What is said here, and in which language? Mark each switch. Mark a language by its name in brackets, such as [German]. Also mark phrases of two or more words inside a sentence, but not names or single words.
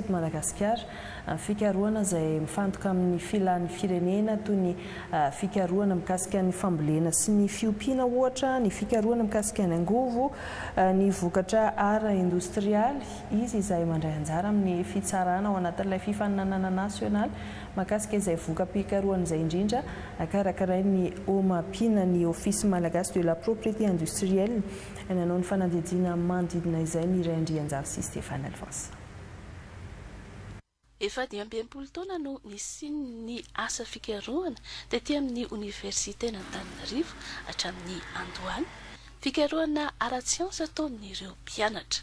[Malagasy] eto Madagasikara, fikarohana izay mifantoka amin'ny filan'ny firenena toy ny fikarohana mikasika ny fambolena sy ny fiompiana ohatra, ny fikarohana mikasika ny angovo, ny vokatra ara industrialy izy izay mandray anjara amin'ny fitsarana ao anatin'ilay fifaninanana nasionaly makasika izay vokam-pikarohana izay indrindra akarakaray ny omampiana ny office malagasy de la propriété industrielle nanao ny fanadidina manodidina izay ny Iray Andrianjava sy Stéphane Alphonse. Efa 12 taona no nisiany asa fikarohana taty amin'ny université n'Antananarivo hatramin'ny Andohany. Fikarohana ara-tsiansa ataon'ireo mpianatra.